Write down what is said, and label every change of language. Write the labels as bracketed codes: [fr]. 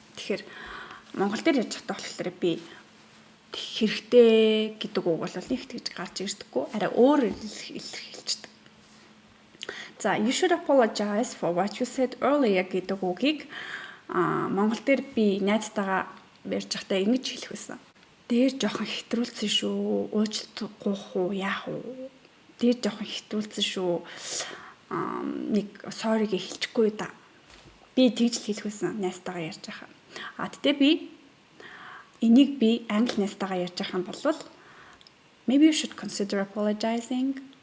[mn] Тэгэхээр монгол дээр ярьж байхдаа болохоор би хэрэгтэй гэдэг үг бол их тэгж гарч ирдэггүй. Арай өөр илэрхийлждэг. [en] За you should apologize for what you said earlier [mn] гэдэг үгийг Монгол дээр би найзтайгаа ярьж байхдаа ингэж хэлэх байсан. Дээр жоохон хэтрүүлсэн шүү. Уучлалт гуйх уу, яах уу? Дээр жоохон хэтрүүлсэн шүү. Нэг sorry-г хэлчихгүй да. Би тэгж л хэлэх байсан найзтайгаа ярьж байхаа. Тэгтээ би энийг би англи найзтайгаа ярьж байх юм бол [en] maybe you should consider apologizing.